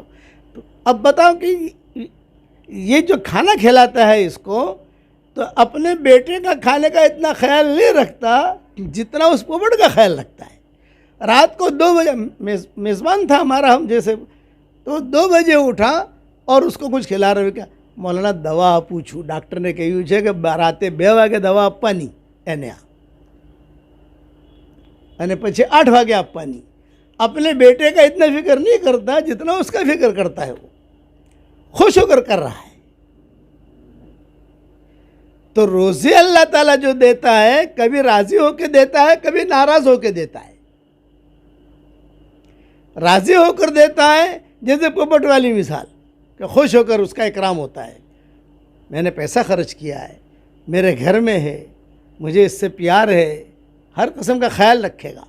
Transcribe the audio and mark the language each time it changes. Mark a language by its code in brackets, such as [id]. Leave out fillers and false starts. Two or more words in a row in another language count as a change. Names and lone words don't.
[ur] تو اب بتاؤ کہ یہ جو کھانا کھلاتا ہے اس کو، تو اپنے بیٹے کا کھانے کا اتنا خیال نہیں رکھتا جتنا اس پوپٹ کا خیال رکھتا ہے۔ رات کو 2 بجے میزبان تھا ہمارا، ہم جیسے، تو 2 بجے اٹھا اور اس کو کچھ کھلا رہے، کیا مولانا دوا پوچھو، ڈاکٹر نے کہی ہے کہ راتے [gu] 2 વાગે દવા આપવાની એને અને પછી 8 વાગે આપવાની۔ [ur] اپنے بیٹے کا اتنا فکر نہیں کرتا جتنا اس کا فکر کرتا ہے، وہ خوش ہو کر رہا ہے۔ تو روزی اللہ تعالیٰ جو دیتا ہے، کبھی راضی ہو کے دیتا ہے، کبھی ناراض ہو کے دیتا ہے۔ راضی ہو کر دیتا ہے، جیسے پوپٹ والی مثال، کہ خوش ہو کر اس کا اکرام ہوتا ہے، میں نے پیسہ خرچ کیا ہے، میرے گھر میں ہے، مجھے اس سے پیار ہے، ہر قسم کا خیال رکھے گا۔